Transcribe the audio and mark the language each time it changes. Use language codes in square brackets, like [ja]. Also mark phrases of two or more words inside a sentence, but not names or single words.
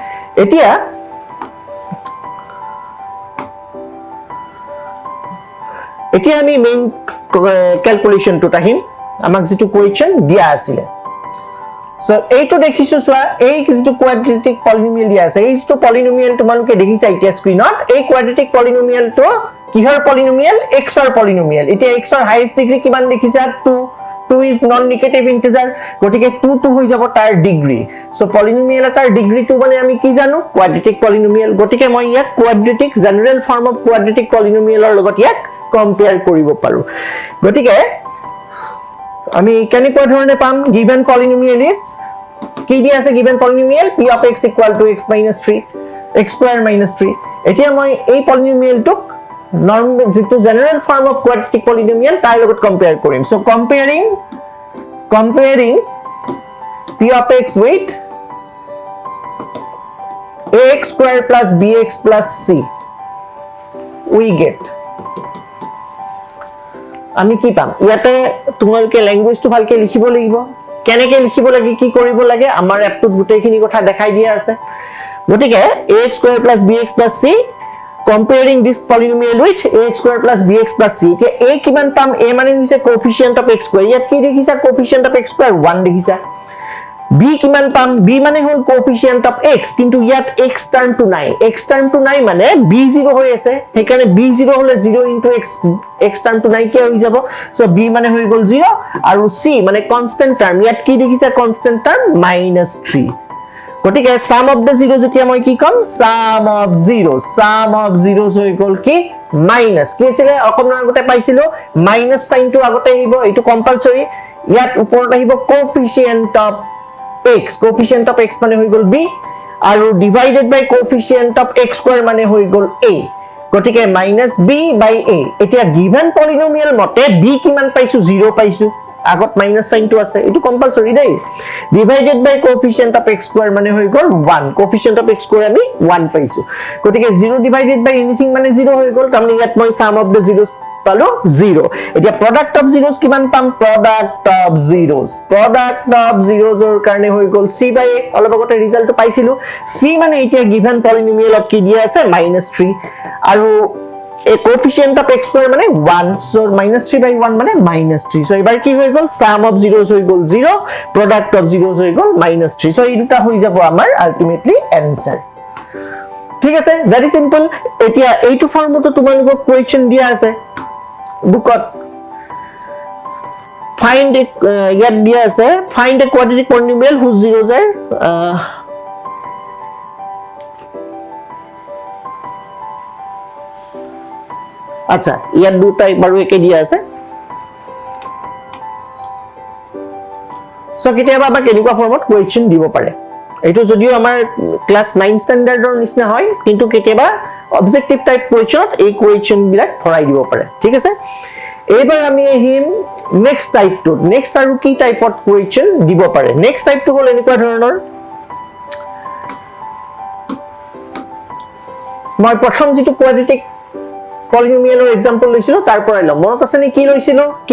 [as] এতিয়া আমি [en] main calculationটো [as] আহিম আমাক যেটো কোয়েশ্চন দিয়া আছিল সো এইটো দেখিছো সোয়া এই যেটো [en] quadratic polynomial [as] দিয়া আছে এই যেটো পলিনোমিয়েল তোমালোকে দেখিছা এতিয়া স্ক্ৰিনত এই [en] quadratic polynomialটো [as] কিহৰ পলিনোমিয়েল x ৰ পলিনোমিয়েল এতিয়া x ৰ [en] highest degree [as] কিমান দেখিছা 2 [en] is non negative integer [as] গটিকে 2 হৈ যাব তাৰ ডিগ্ৰী সো পলিনোমিয়েল এটাৰ ডিগ্ৰীটো মানে আমি কি জানো [en] quadratic polynomial [as] গটিকে মই ইয়াক [en] quadratic general form of quadratic polynomialৰ [as] লগত ইয়াক কম্পেয়াৰ কৰিব পাৰো গটিকে আমি কেনেকুৱা ধৰণে পাম [en] given polynomial is [as] কি দিয়া আছে [en] given polynomial p of x equal to x minus 3 [as] x square minus 3 এতিয়া মই এই পলিনোমিয়েলটোক normal যেটো [en] general form of quadratic polynomial [as] তাৰ লগত কম্পেয়াৰ কৰিম সো [en] comparing p of x with ax square plus bx plus c we get [as] আমি কি পাম ইয়াতে তোমালোকে ল্যাঙ্গুৱেজটো ভালকে লিখিব লাগিব কেনেকৈ লিখিব লাগে কি কৰিব লাগে আমাৰ এপটোত গুটেইখিনি কথা দেখাই দিয়া আছে গটিকে [en] ax square plus bx plus c comparing this polynomial with ax square plus bx plus c [as] এতিয়া a কিমান পাম a মানে হৈছে [en] coefficient of x square [as] ইয়াত কি দেখিছা [en] coefficient of x square [as] 1 দেখিছা b কিমান পাম b মানে হল [en] coefficient of [as] x কিন্তু ইয়াত x টার্ম টু নাই মানে b 0 হৈ আছে সেইকাৰণে b 0 হলে 0 into x টার্ম টু নাই কি হৈ যাব সো b মানে হৈ গল 0 আৰু c মানে [en] constant term [as] ইয়াত কি দেখিছা [en] constant term [as] -3 গটিকে [en] sum of the zeros [as] যেতিয়া মই কি কম [en] sum of zeros [as] হৈ গল কি মাইনাস কি আছিল অকমান আগতে পাইছিলো মাইনাস সাইনটো আগতে আহিব এটো কম্পালসৰি ইয়াত ওপৰত আহিব [en] coefficient of x [as] মানে হৈ গল b আৰু [en] divided by coefficient of x square [as] মানে হৈ গল a গটিকে [en] -b by a [as] এতিয়া [en] given polynomial [as] মতে b কিমান পাইছো 0 পাইছো আগত মাইনাস সাইনটো আছে এটো কম্পালসৰি দেই [en] divided by coefficient of x square [as] মানে হৈ গল 1 [en] coefficient of x square [as] আমি 1 পাইছো গটিকে 0 ডিভাইডেড [en] by anything [as] মানে 0 হৈ গল তাৰমানে ইয়াত মই [en] sum of the zeros [as] পালো 0 এতিয়া [en] product of zeros [as] কিমান পাম [en] product of zeros [as] ৰ কাৰণে হৈ গল [en] c by a [as] অলপ আগতে ৰিজাল্টটো পাইছিলো c মানে এতিয়া [en] given polynomial of [as] কি দিয়া আছে -3 আৰু a [en] coefficient of x square [as] মানে 1 [en] so -3 by 1 [as] মানে -3 so এবাৰ কি হৈ গল [en] sum of zeros [as] হৈ গল 0 [en] product of zeros [as] হৈ গল -3 so এই দুটা হৈ যাব আমাৰ [en] ultimately answer [as] ঠিক আছে [en] very simple [as] এতিয়া এইটো ফৰ্মটো তোমালোকক কোৱেশ্চন দিয়া আছে বুকত [en] find a [as] ইয়াত দিয়া আছে [en] find a quadratic polynomial whose zeros are [as] আচ্ছা ইয়াত দুটাই বাৰু একে দিয়া আছে সো কেতিয়াবা আমাক এনেকুৱা ফৰ্মত কোৱেশ্চন দিব পাৰে এটো যদিও আমাৰ ক্লাস 9 স্ট্যান্ডাৰ্ডৰ নিচিনা হয় কিন্তু কেতিয়াবা [en] objective type questionত [as] এই কোৱেশ্চন বিলাক ভৰাই দিব পাৰে ঠিক আছে এবাৰ আমি আহিম [en] next typeটো [as] নেক্সট আৰু কি টাইপত কোৱেশ্চন দিব পাৰে [en] next typeটো [as] হল এনেকুৱা ধৰণৰ মই প্ৰথম যেটো [en] quadratic polynomialৰ example [as] লৈছিলো তাৰ পৰা লম মনত আছে নে কি লৈছিলো